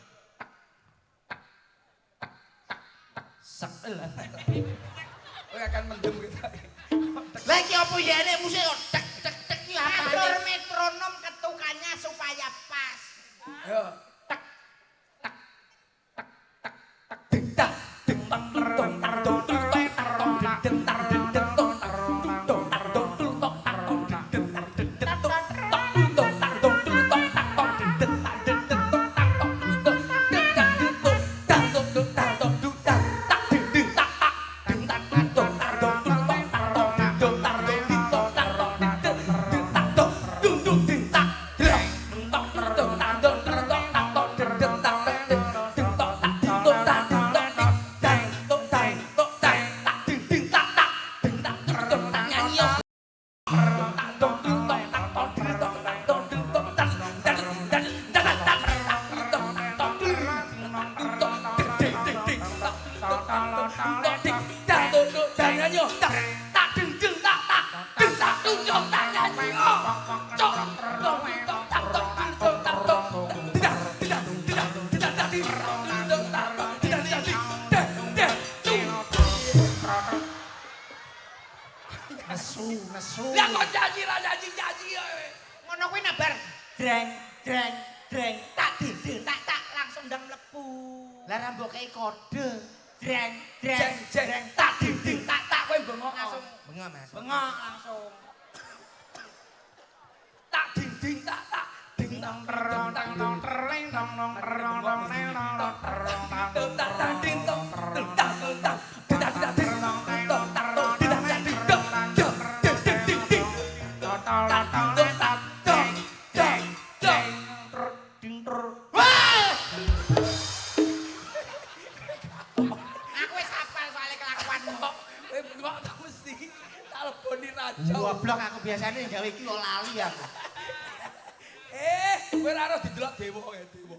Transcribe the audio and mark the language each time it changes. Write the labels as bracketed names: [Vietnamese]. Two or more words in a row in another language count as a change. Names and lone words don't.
[Javanese] Sek lah. Kowe akan mendem kita. Lah iki opo ya nek musik kok tek tek tek iki apa? [Indonesian] Atur metronom ketukannya supaya pas. Ayo. Tak tak tak tak tak ding tak ding tang tong tong tong tong tong ding tak ding ding tong tong tong tong tong tong tong ding tak ding ding tong tong tong tong tong tong tong ding ding tak ding ding tong tong tong ding tak ding tong tang tong tong tang tong tong tang tak ding ding tak tak ding tak tong tong tong tong tong tong tak ding ding tong tang tong ding ding tak tong dung dung ding tak ding tong tong tang tong tong tong tong ding ding tak ding ding tong tak ding tong tak ding tong ding tong tak ding ding tak tak ding tak tong tak [Javanese] nyanyi yo tak tong ding tong tak tong ding tong tak tong ding tong tak dan dan dan tak tong tong ding tong ding ding ding tak tong tong ding dan dan nyanyi yo tak tak ding ding tak tak ding tak dung dung tak nyanyi yo cok tong tong tak tong ding tong tak tong tidak tidak tidak tidak tidak ding tak tidak tidak ding deh Nesu. lah kok nyanyi ra nyanyi ya Ngono kuwi nabar dreng dreng dreng tak dinding tak tak langsung ndang mlebu. Lah rambok kei kode. Dreng dreng jeng jeng tak ding ding tak tak kowe bengok langsung Bengok Mas. bengok langsung. tak ding ding tak tak ding tong tong tang tong tereng tong tong terong tong neng tong tong terong tang tong tak tak ding tong tong tang tong tang tidak tidak ding tong tong tang tong tidak tidak ding tong ding ding ding ding tak tong tak dong deng deng ding ter wah Aku wis hafal soal kelakuanmu. kowe bengok tak mesti tak leboni raja Goblok aku biasanya gawe iki kok lali aku. kowe ora harus didelok dewa ya dewa